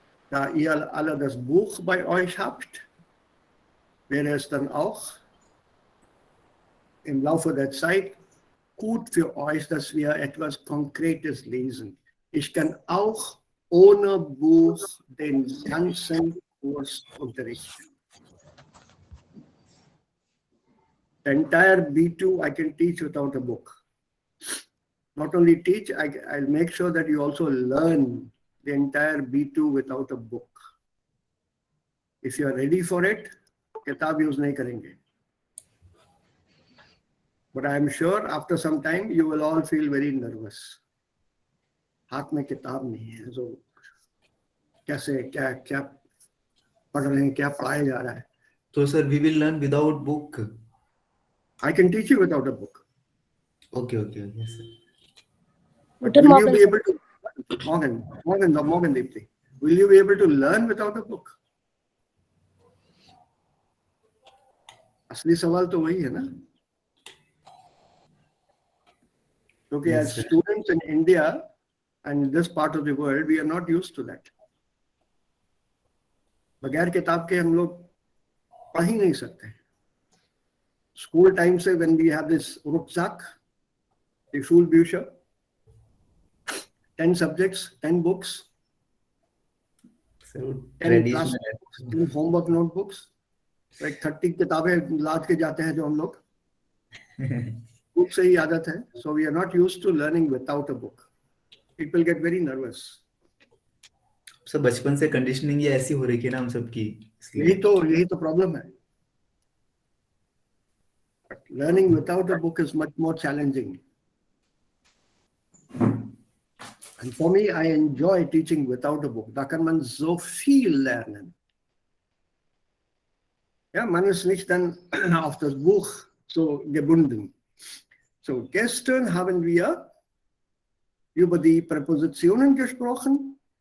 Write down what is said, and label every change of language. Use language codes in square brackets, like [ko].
[de] Da ihr alle das Buch bei euch habt, wäre es dann auch im Laufe der Zeit gut für euch, dass wir etwas Konkretes lesen. Ich kann auch ohne Buch den ganzen Kurs unterrichten. [en] The entire B2 I can teach without a book. Not only teach, I'll make sure that you also learn the entire B2 without a book. If you are ready for it, किताब use [hi] नहीं करेंगे. [en] But I am sure after some time you will all feel very nervous. [hi] हाथ में किताब नहीं है, so कैसे क्या पढ़ रहे हैं, क्या पढ़ाया जा रहा है. [en] So sir, we will learn without book. I can teach you without a book. Okay, yes sir. But will you be able to, Morgan Deepti, will you be able to learn without a book? [hi] असली सवाल तो वही है ना, क्योंकि [en] as students in India and this part of the world, we are not used to that. [hi] बगैर किताब के हम लोग पढ़ ही नहीं सकते. [en] School time से when we have this rucksack, the Schulbücher, 10 subjects, 10 books, So 10 class books, 10 homework notebooks, like 30 [hi] किताबें लाद के जाते हैं जो हम लोग. Book से ही आदत है. [en] So we are not used to learning without a book. People get very nervous. [hi] Sir बचपन से कंडीशनिंग ये ऐसी हो रही है ना हम सबकी. यही तो प्रॉब्लम है. [en] But learning without a book is much more challenging. And for me, I enjoy teaching without a book. [de] Da kann man so viel lernen. Ja, man ist nicht dann auf das Buch so gebunden. So, gestern haben wir über die Präpositionen gesprochen.